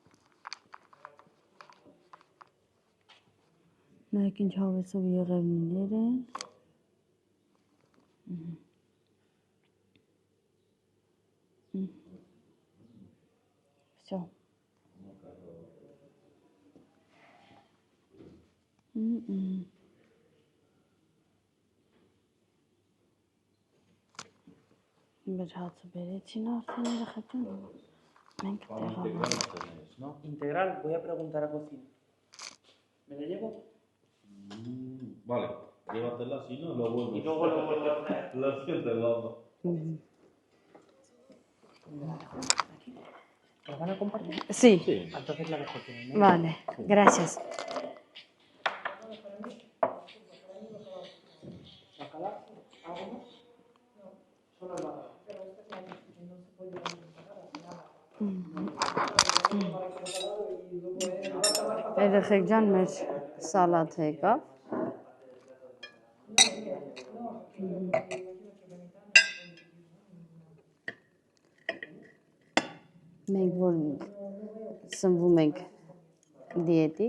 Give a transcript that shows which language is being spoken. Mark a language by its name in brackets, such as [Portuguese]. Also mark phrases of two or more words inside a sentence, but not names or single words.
[Armenian] Նայեք ինչ հավեսով եղևնիներ են։ Всё։ Մեր հացը բերեցին արդեն երեխեք ջան։ Մենք տեղավորենք։ [Spanish] Integral, voy a preguntar a cocina. ¿Me lo llevo? Vale, llévatela así, ¿no? Lo vuelvo. Y luego lo vuelvo a poner. Lo siento, vamos. ¿Lo van a compartir? Sí, Entonces la dejo aquí, ¿no? vale, gracias. Bacala, ¿algo más? No. Solo el bacala. [Armenian] Երեխեք ջան, մեր սալատ եկավ։ Մենք որ սնվում ենք դիետիկ,